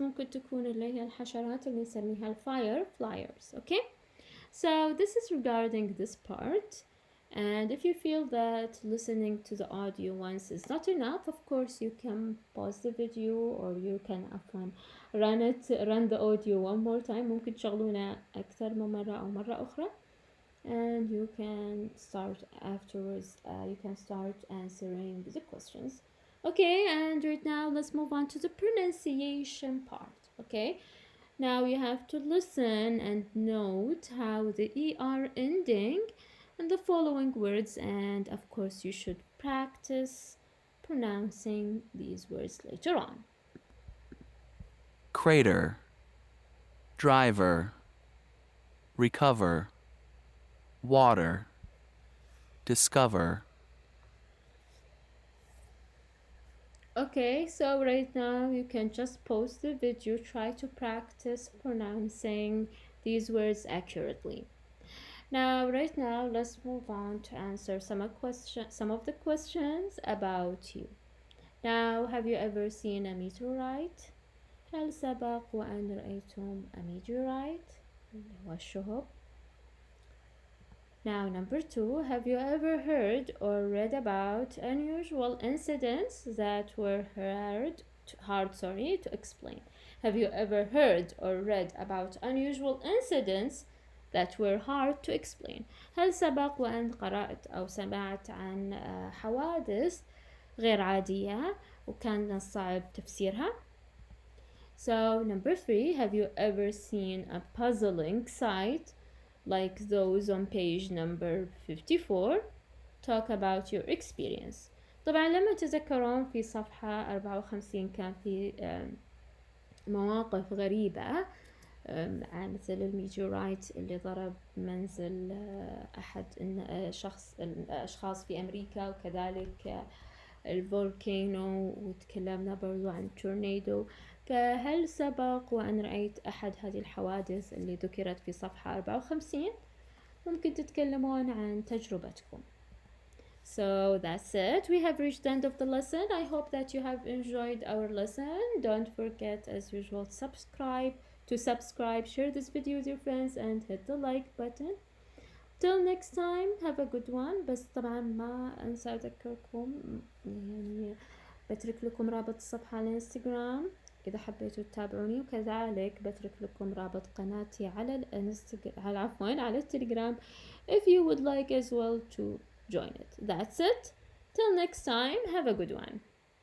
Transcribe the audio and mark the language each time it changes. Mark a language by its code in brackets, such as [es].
[ar] ممكن تكون اللي هي الحشرات اللي نسميها الفireflies. [en] Okay? So this is regarding this part. And if you feel that listening to the audio once is not enough, of course you can pause the video or you can run the audio one more time. [ar] ممكن تشغلونه أكثر من مرة أو مرة أخرى. [en] And you can start afterwards, you can start answering the questions. Okay, and right now let's move on to the pronunciation part. Okay, now you have to listen and note how the ER ending in the following words, and of course you should practice pronouncing these words later on. Crater, driver, recover, water, discover. Okay, so right now you can just pause the video, try to practice pronouncing these words accurately. Now, right now, let's move on to answer some of the questions about you. Now, have you ever seen a meteorite? [ar] هل سبق وأن رأيتم a meteorite؟ اللي هو الشهب. [en] Now, number 2, have you ever heard or read about unusual incidents that were hard to explain? Have you ever heard or read about unusual incidents that were hard to explain? [ar] هل سبق وأن قرأت أو سمعت عن حوادث غير عادية وكان صعب تفسيرها؟ [en] So, number 3, have you ever seen a puzzling sight like those on page number 54? Talk about your experience. [ar] طبعا لما تذكرون في صفحة 54 كان في مواقف غريبة مثل الميتيورايت اللي ضرب منزل أحد الأشخاص في أمريكا، وكذلك الفولكانو، وتكلمنا برضو عن تورنيدو. فهل سبق وأن رأيت أحد هذه الحوادث اللي ذكرت في صفحة 54؟ ممكن تتكلمون عن تجربتكم. [en] So that's it. We have reached the end of the lesson. I hope that you have enjoyed our lesson. Don't forget, as usual, to subscribe, share this video with your friends, and hit the like button. Till next time, have a good one. [ar] بس طبعا ما أنسى أذكركم، يعني بترك لكم رابط الصفحة على الانستقرام إذا حبيتوا تتابعوني، وكذلك بترك لكم رابط قناتي على التلقرام [en] if you would like as well to join it. That's it. Till next time, have a good one.